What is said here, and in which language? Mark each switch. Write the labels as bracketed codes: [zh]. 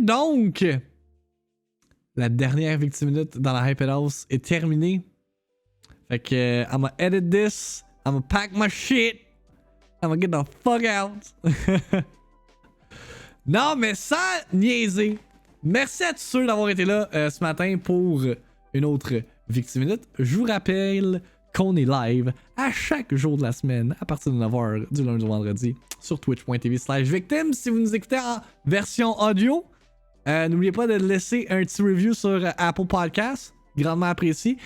[fr] Donc, la dernière VIICTIIMINUTE dans la Hype House est terminée. Fait que, [en] I'ma edit this, I'ma pack my shit, I'ma get the fuck out. [fr] Non, mais sans niaiser, merci à tous ceux d'avoir été là ce matin pour une autre VIICTIIMINUTE. Je vous rappelle qu'on est live à chaque jour de la semaine à partir de 9h du lundi au vendredi sur twitch.tv/victime. Si vous nous écoutez en version audio, n'oubliez pas de laisser un petit review sur Apple Podcasts, grandement apprécié.